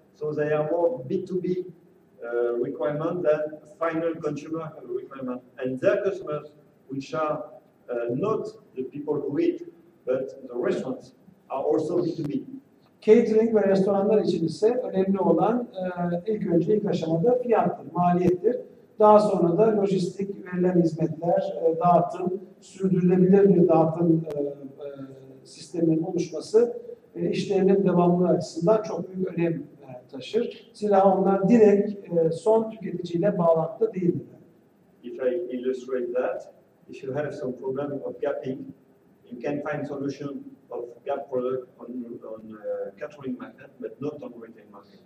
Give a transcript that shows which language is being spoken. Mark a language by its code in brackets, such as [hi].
[en] So they are more B2B requirement than final consumer requirement. And their customers, which are not the people who eat, but the restaurants, are also B2B. [tr] Catering ve restoranlar için ise önemli olan ilk aşamada fiyattır, maliyettir. Daha sonra da lojistik, verilen hizmetler, dağıtım, sürdürülebilir bir dağıtım sisteminin oluşması işlerinin devamlılığı açısından çok büyük önem taşır. Zira onlar direkt son tüketiciyle bağlantıda değildir. [en] If I illustrate that, if you have some problem of gapping, you can find solution of gap product on catering market, but not on retail market.